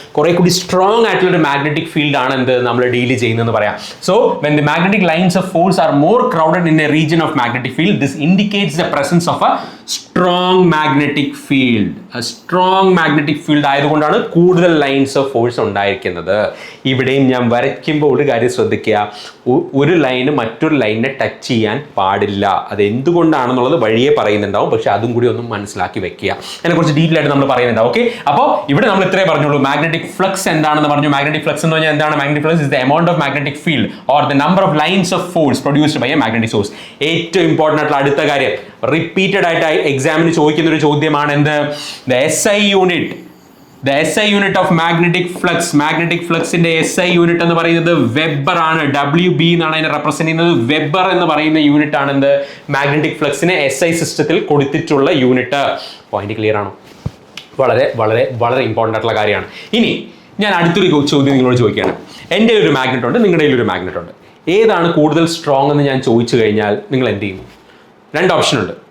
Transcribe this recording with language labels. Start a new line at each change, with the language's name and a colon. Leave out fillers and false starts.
Malayalam: കുറെ കൂടി സ്ട്രോങ് ആയിട്ടുള്ള ഒരു മാഗ്നറ്റിക് ഫീൽഡ് ആണ് എന്ത് നമ്മൾ ഡീൽ ചെയ്യുന്നതെന്ന് പറയാം.
English: So when the magnetic lines of force are more crowded in a region of magnetic field, this indicates the presence of a strong magnetic field. A strong magnetic field
Malayalam: ആയതുകൊണ്ടാണ് കൂടുതൽ lines of force ഉണ്ടായിരിക്കുന്നത്. ഇവിടെയും ഞാൻ വരയ്ക്കുമ്പോൾ ഒരു കാര്യം ശ്രദ്ധിക്കുക, ഒരു ലൈന് മറ്റൊരു ലൈനിനെ ടച്ച് ചെയ്യാൻ പാടില്ല. അത് എന്തുകൊണ്ടാണെന്നുള്ളത് വഴിയെ പറയുന്നുണ്ടാവും, പക്ഷെ അതും കൂടി ഒന്ന് മനസ്സിലാക്കി വെക്കുക. അതിനെക്കുറിച്ച് ഡീറ്റെയിൽ ആയിട്ട് നമ്മൾ പറയുന്നുണ്ടാവും. ഓക്കെ, അപ്പോൾ ഇവിടെ നമ്മൾ ഇത്രേ പറഞ്ഞുള്ളൂ. മാഗ്നറ്റിക് ഫ്ലക്സ് എന്താണെന്ന് പറഞ്ഞു. മാഗ്നറ്റിക് ഫ്ലക്സ് എന്ന് പറഞ്ഞാൽ എന്താണ്?
English: Magnetic flux is the amount of magnetic field or the number of lines of force produced by a magnetic source.
Malayalam: ഏറ്റവും ഇമ്പോർട്ടൻ്റ് ആയിട്ടുള്ള അടുത്ത കാര്യം, റിപ്പീറ്റഡ് ആയിട്ട് എക്സാമിന് ചോദിക്കുന്ന ഒരു ചോദ്യമാണ് എന്ത്?
English: The SI unit. The SI unit of magnetic flux. Magnetic flux in the SI unit
Malayalam: എന്ന് പറയുന്നത് വെബർ ആണ്. WB എന്നാണ് അതിനെ റെപ്രസെന്റ് ചെയ്യുന്നത്. വെബർ എന്ന് പറയുന്ന യൂണിറ്റ് ആണ് എന്ത്? മാഗ്നറ്റിക് ഫ്ലക്സിന് SI സിസ്റ്റത്തിൽ കൊടുത്തിട്ടുള്ള യൂണിറ്റ്. പോയിന്റ് ക്ലിയർ ആണോ? വളരെ വളരെ വളരെ ഇമ്പോർട്ടൻ്റ് ആയിട്ടുള്ള കാര്യമാണ്. ഇനി ഞാൻ അടുത്തൊരു ചോദ്യം നിങ്ങളോട് ചോദിക്കുകയാണ്. എൻ്റെ ഒരു മാഗ്നറ്റ് ഉണ്ട്, നിങ്ങളുടെ ഒരു മാഗ്നറ്റ് ഉണ്ട്. ഏതാണ് കൂടുതൽ സ്ട്രോങ് എന്ന് ഞാൻ ചോദിച്ചു കഴിഞ്ഞാൽ നിങ്ങൾ എന്ത് ചെയ്യും? രണ്ട് ഓപ്ഷൻ ഉണ്ട്.